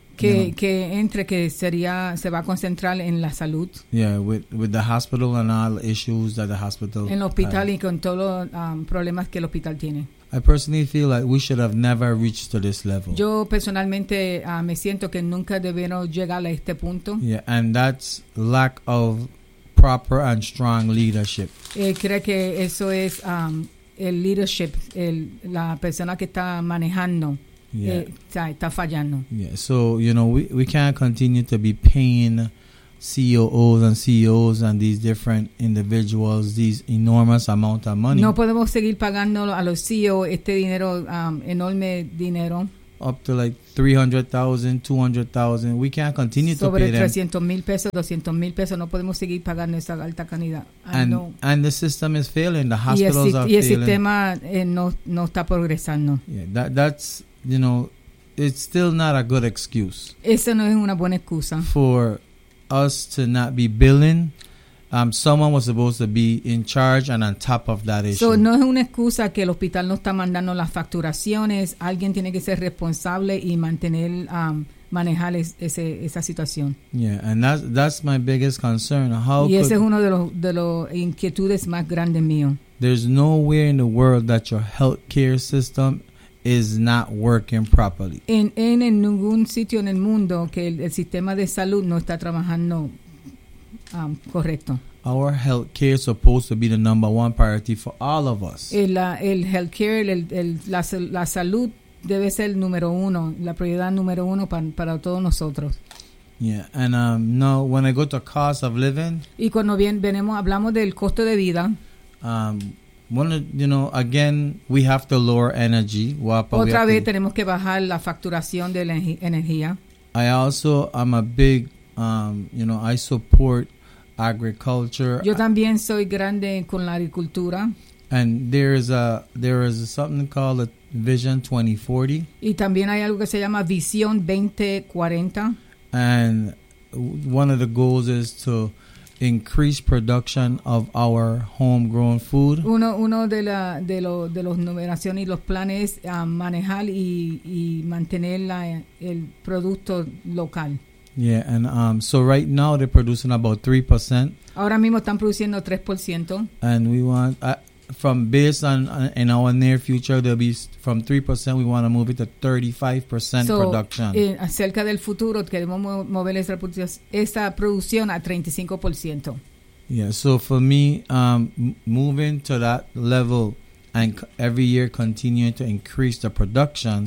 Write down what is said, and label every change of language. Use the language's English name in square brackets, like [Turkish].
[Spanish] Que entre, que sería, se va a concentrar en la salud. [English] Yeah, with the hospital and all issues that the hospital. [Spanish] En el hospital y con todos los problemas que el hospital tiene. [English] I personally feel like we should have never reached to this level. [Spanish] Yo personalmente me siento que nunca debieron llegar a este punto. [English] Yeah, and that's lack of proper and strong leadership. [Spanish] Creo que eso es el leadership, la persona que está manejando. [English] Yeah. [Spanish] Está fallando. [English] Yeah. So, you know, we can't continue to be paying COOs and CEOs and these different individuals these enormous amount of money. [Spanish] No podemos seguir pagando a los CEOs este dinero, enorme dinero. [English] Up to like $300,000, $200,000. We can't continue to pay them. [Spanish] Sobre 300,000 pesos, 200,000 pesos. No podemos seguir pagando esa alta cantidad. [English] And the system is failing. The hospitals are failing. [Spanish] Y el sistema no está progresando. [English] Yeah, that's, you know, it's still not a good excuse. [Spanish] Esa no es una buena excusa. [English] For us to not be billing, someone was supposed to be in charge and on top of that issue. [Spanish] So no es una excusa que el hospital no está mandando las facturaciones. Alguien tiene que ser responsable y mantener, manejar esa situación. [English] Yeah, and that's my biggest concern. How? [Spanish] Y ese es uno de los inquietudes más grandes mío. [English] There's nowhere in the world that your healthcare system is not working properly. [Spanish] En ningún sitio en el mundo que el sistema de salud no está trabajando correcto. [English] Our health care is supposed to be the number one priority for all of us. [Spanish] El health care, la salud debe ser número uno, la prioridad número uno para todos nosotros. [English] Yeah, and now when I go to cost of living. [Spanish] Y cuando venemos, hablamos del costo de vida. [English] One, you know, again, we have to lower energy. [Spanish] Wapa, otra vez tenemos que bajar la facturación de la energía. [English] I also, I'm a big, you know, I support agriculture. [Spanish] Yo también soy grande con la agricultura. [English] And there is something called a Vision 2040. [Spanish] Y también hay algo que se llama Visión 2040. [English] And one of the goals is to increase production of our homegrown food. [Spanish] Uno de los numeraciones y los planes a manejar y mantener el producto local. [English] Yeah, and so right now they're producing about 3%. [Spanish] Ahora mismo están produciendo 3%. [English] And we want from based on in our near future there'll be from 3%, we want to move it to 35% so, production. [Spanish] Acerca del futuro queremos mover esa producción a 35%. [English] Yeah, so for me, moving to that level and every year continuing to increase the production.